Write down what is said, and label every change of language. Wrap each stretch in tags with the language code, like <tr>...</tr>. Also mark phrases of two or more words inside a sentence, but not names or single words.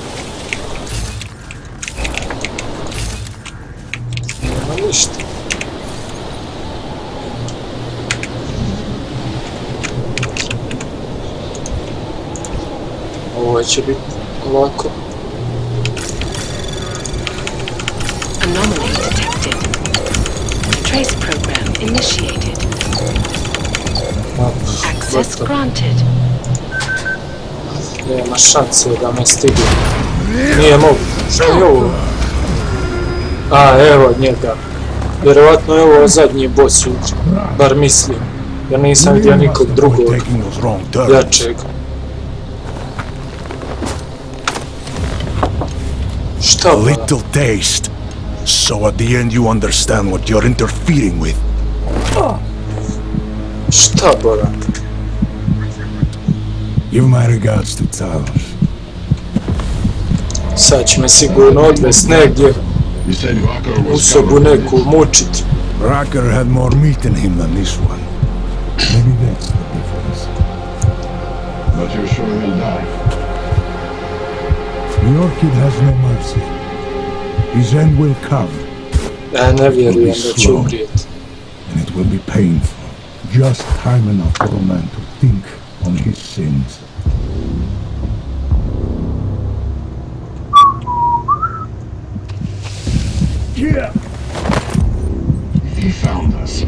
<bs>Nema ništa. Ovo će biti lako.</bs> <en>Anomaly detected. Trace program initiated. Access granted.</en> <bs>Nema šanse da me stigne. Nije mogu. Što je ovo? A, evo njega. Vjerovatno je ovo zadnji boss u igri. Bar mislim. Ja nisam vidio nikog drugog jačeg. Šta A ba?</bs> <en>little taste, so at the end you understand what you're interfering with.</en> <bs>Šta bora?</bs> <en>Give my regards to Talos.</en> <bs>Sad će me sigurno odvest negdje u sobu neku mučit.</bs> <en>Racker had more meat in him than this one. Maybe that's the difference. But you're sure he'll die? Your kid has no mercy. His end will come,</en> <bs>Ja ne vjerujem da će umrijeti.</bs> <en>and it will be painful. Just time enough for a man to think on his sins. Yeah. He found us.</en>